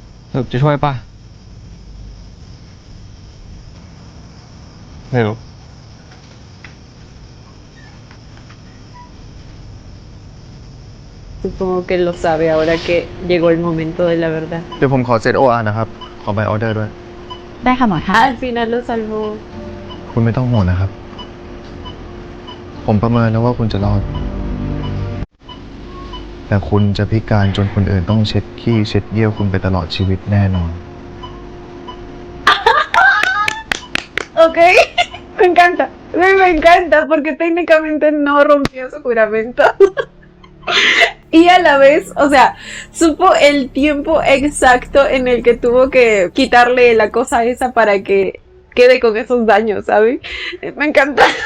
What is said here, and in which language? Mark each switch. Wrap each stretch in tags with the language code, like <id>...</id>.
<th>สรุปจะช่วยป่ะ ไม่รู้</th> <es>Supongo que lo sabe ahora que llegó el momento de la verdad.</es> <th>เดี๋ยวผมขอเซต OR นะครับ ขอใบออเดอร์ด้วย ได้ค่ะหมอคะ</th> <es>Al final lo salvó.</es> <th>คุณไม่ต้องห่วงนะครับ ผมประเมินแล้วว่าคุณจะรอด แต่คุณจะพิการจนคนอื่นต้องเช็ดขี้เช็ดเยี่ยวคุณไปตลอดชีวิตแน่นอน</th> <es>Ok, me encanta, me encanta porque técnicamente no rompió su juramento. Y a la vez, o sea, supo el tiempo exacto en el que tuvo que quitarle la cosa esa para que quede con esos daños, ¿sabes? Me encanta.</es>